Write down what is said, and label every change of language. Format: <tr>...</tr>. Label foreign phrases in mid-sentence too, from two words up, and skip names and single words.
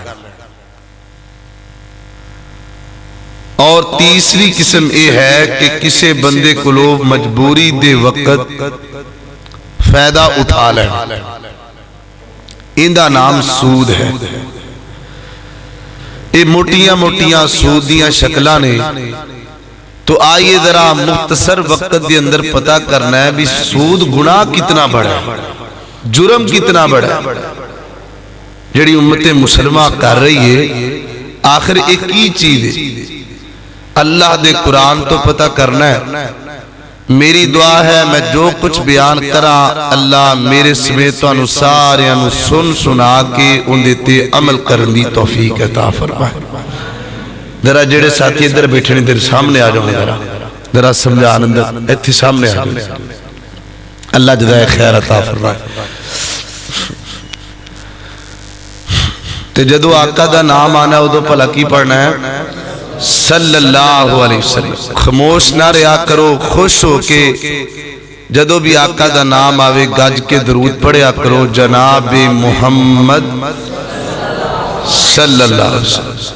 <pa>اور تیسری قسم یہ ہے کہ کسی بندے کو لوگ مجبوری دے وقت فائدہ اٹھا لینا، ان دا نام سود ہے۔ یہ موٹیاں سود دیاں شکلاں نے۔ تو آئیے ذرا مختصر وقت دے اندر پتہ کرنا ہے بھی سود گناہ کتنا بڑا ہے، جرم کتنا بڑا ہے جڑی امت مسلمہ کر رہی ہے۔ آخر ایک ہی چیز ہے، اللہ دے قرآن تو پتہ کرنا ہے۔ میری دعا ہے میں جو کچھ بیان کرا اللہ میرے سمیت تو سارے سنا کے ان دیتے عمل کرن دی توفیق عطا فرمائے۔ ذرا جڑے ساتھی ادھر بیٹھے ادھر سامنے آ جاؤ، ذرا سمجھان اندر ایتھے سامنے آ جاؤ، اللہ جزائے خیر عطا فرمائے۔ تے جدو آقا دا نام آنا ادو پھلا کی پڑھنا ہے</pa> <ar>صلی اللہ علیہ وسلم۔</ar> <pa>خاموش نہ رہا کرو، خوش ہو کے جدو بھی آقا دا نام آوے گج کے درود پڑھیا کرو، جناب محمد</pa> <ar>صلی اللہ علیہ وسلم۔</ar>